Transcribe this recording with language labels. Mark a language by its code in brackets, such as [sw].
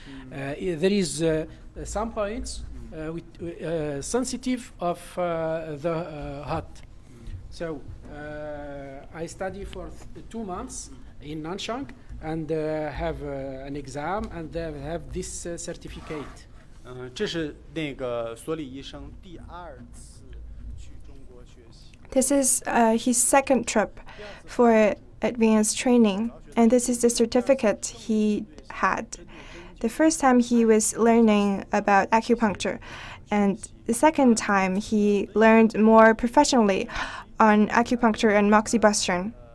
[en] There is some points sensitive of the heart. So I study for 2 months in Nanchang and have an exam and have this certificate. [zh] 这是那个所里医生第2次去中国学习。 [en] This is his second trip for advanced training, and this is the certificate he had. The first time he was learning about acupuncture, and the second time he learned more professionally on acupuncture and moxibustion.